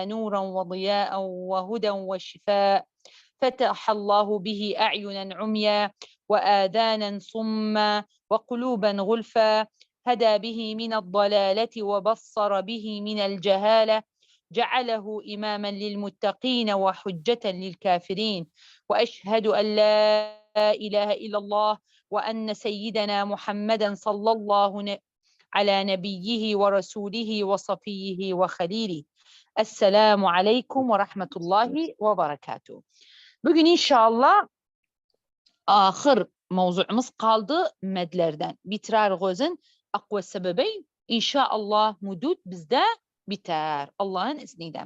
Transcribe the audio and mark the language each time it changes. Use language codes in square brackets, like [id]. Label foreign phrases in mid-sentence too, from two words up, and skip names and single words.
[ar] نورا وضياء وهدى وشفاء فتح الله به أعينا عميا وآذانا صما وقلوبا غلفا هدى به من الضلالة وبصر به من الجهالة جعله إماما للمتقين وحجة للكافرين وأشهد أن لا إله إلا الله وأن سيدنا محمدا صلى الله على نبيه ورسوله وصفيه وخليله. السلام عليكم ورحمة الله وبركاته. [tr] Bugün inşallah ahir mevzuumuz kaldı medlerden. Bitirer gözün akva sebebi inşallah mudud bizde biter Allah'ın izniyle.